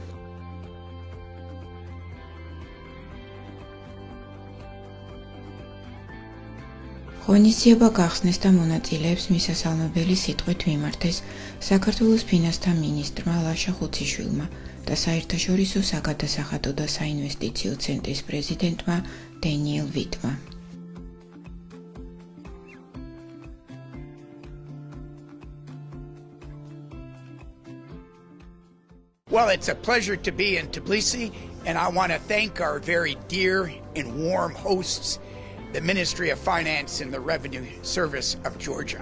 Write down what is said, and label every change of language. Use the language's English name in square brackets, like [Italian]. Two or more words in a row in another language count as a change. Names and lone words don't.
[Georgian] ღონისძიება გახსნეს და მონაწილეებს მისასალმებელი სიტყვით მიმართეს საქართველოს ფინანსთა მინისტრმა ლაშა ხუციშვილმა და საერთაშორისო საგადასახადო და საინვესტიციო ცენტრის პრეზიდენტმა დენიელ ვიტმა. [English] Well, it's a pleasure to be in Tbilisi, and I want to thank our very dear and warm hosts, the Ministry of Finance and the Revenue Service of Georgia.